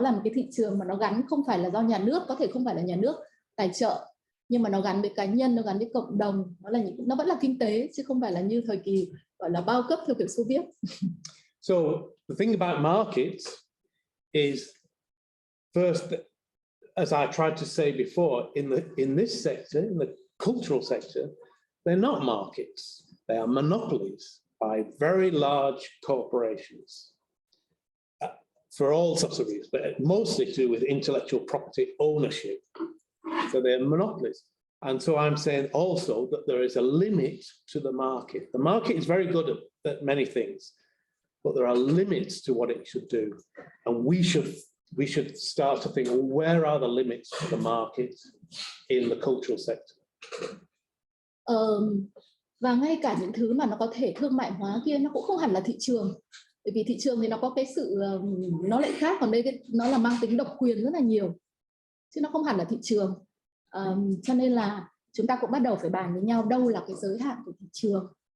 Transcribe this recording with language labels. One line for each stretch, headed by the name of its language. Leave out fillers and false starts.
Vietnamese: Nó là một cái thị trường mà nó gắn không phải là do nhà nước, có thể không phải là nhà nước tài trợ, nhưng mà nó gắn với cá nhân, nó gắn với cộng đồng, nó vẫn là kinh tế chứ không phải là như thời kỳ gọi là bao cấp theo kiểu Xô Viết.
English: So the thing about markets is, first, as I tried to say before, in this sector, in the cultural sector, they're not markets; they are monopolies by very large corporations for all sorts of reasons, but mostly to do with intellectual property ownership. So they're monopolies. And so I'm saying also that there is a limit to the market. The market is very good at many things, but there are limits to what it should do. And we should start to think, well, where are the limits to the market in the cultural sector?
Vietnamese: Và ngay cả những thứ mà nó có thể thương mại hóa kia, nó cũng không hẳn là thị trường. Bởi vì thị trường thì nó có cái sự, nó lại khác, còn đây nó là mang tính độc quyền rất là nhiều, chứ nó không hẳn là thị trường. Cho nên là chúng ta cũng bắt đầu phải bàn với nhau đâu là cái giới hạn của thị trường.